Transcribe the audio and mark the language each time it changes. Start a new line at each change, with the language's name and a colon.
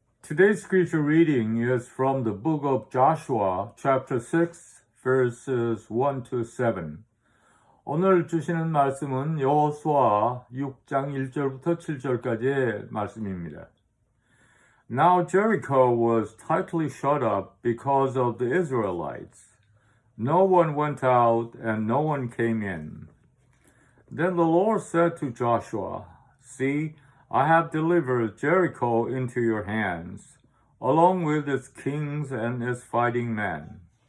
English: Today's scripture reading is from the book of Joshua, chapter 6, verses 1 to 7.
Korean: 오늘 주시는 말씀은 여호수아 6장 1절부터 7절까지의 말씀입니다.
English: Now Jericho was tightly shut up because of the Israelites. No one went out and no one came in. Then the Lord said to Joshua, See, I have delivered Jericho into your hands, along with its kings and its fighting men.